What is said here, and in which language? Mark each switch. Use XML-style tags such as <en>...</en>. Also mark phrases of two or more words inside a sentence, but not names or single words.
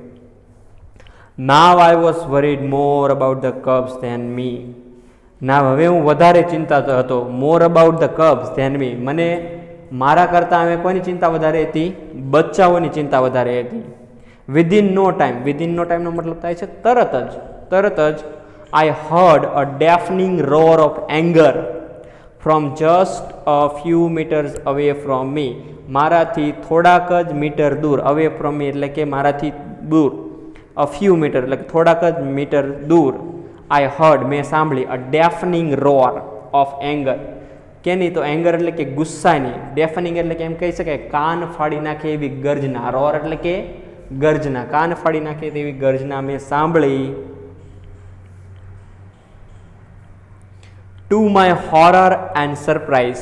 <en>Now I was worried more about the cubs than me.</en> <gu>ના હવે હું વધારે ચિંતા હતો.</gu> <en>more about the cubs than me,</en> <gu>મને મારા કરતાં હવે કોની ચિંતા વધારે હતી? બચ્ચાઓની ચિંતા વધારે હતી.</gu> <en>within no time, within no timeનો</en> <gu>મતલબ થાય છે તરત જ</gu> <en>I heard a deafening roar of anger from just a few meters away from me.</en> <gu>મારાથી થોડાક જ મીટર દૂર,</gu> <en>away from me</en> <gu>એટલે કે મારાથી દૂર, a few meter એટલે કે થોડાક જ મીટર દૂર.</gu> <en>I heard</en> <gu>મેં સાંભળી,</gu> <en>a deafening roar of anger.</en> <gu>કેની? તો એંગર એટલે કે ગુસ્સાની, ડેફનિંગ એટલે કે એમ કહી શકાય કાન ફાડી નાખે એવી ગર્જના. રોર એટલે કે ગર્જના, કાન ફાડી નાખે તેવી ગર્જના મેં સાંભળી.</gu> <en>To my horror and surprise.</en>